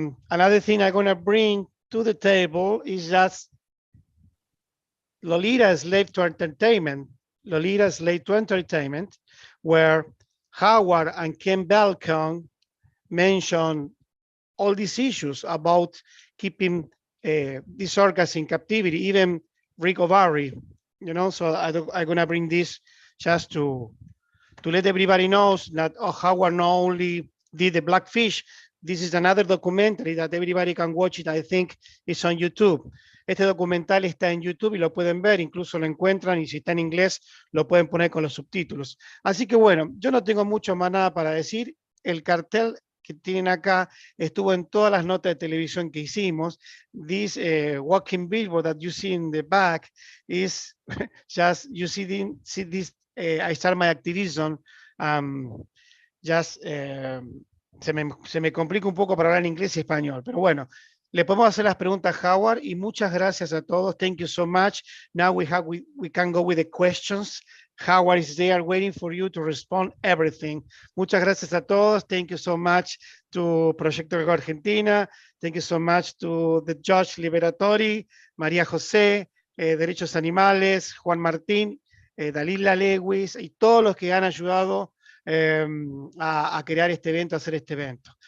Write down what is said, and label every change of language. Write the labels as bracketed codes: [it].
[en] Another thing I'm going to bring to the table is just Lolita Slave to Entertainment, Lolita Slave to Entertainment, where Howard and Ken Belcon mentioned all these issues about keeping these orcas in captivity, even Rico Barry, you know, so I'm gonna bring this just to let everybody knows that Howard not only did the Blackfish, this is another documentary that everybody can watch it, I think it's on YouTube. [es] Este documental está en YouTube y lo pueden ver, incluso lo encuentran y si está en inglés lo pueden poner con los subtítulos. Así que bueno, yo no tengo mucho más nada para decir. El cartel que tienen acá estuvo en todas las notas de televisión que hicimos. [en] This walking billboard that you see in the back is just, you see this, I start my activism, just, [es] se me complica un poco para hablar en inglés y español, pero bueno, le podemos hacer las preguntas a Howard y muchas gracias a todos. [en] Thank you so much. Now we can go with the questions. Howard is there waiting for you to respond everything. [es] Muchas gracias a todos. [en] Thank you so much to Proyecto Argentina. Thank you so much to the Judge [es] Liberatori, María José, Derechos Animales, Juan Martín, Dalila Lewis y todos los que han ayudado a crear este evento, a hacer este evento.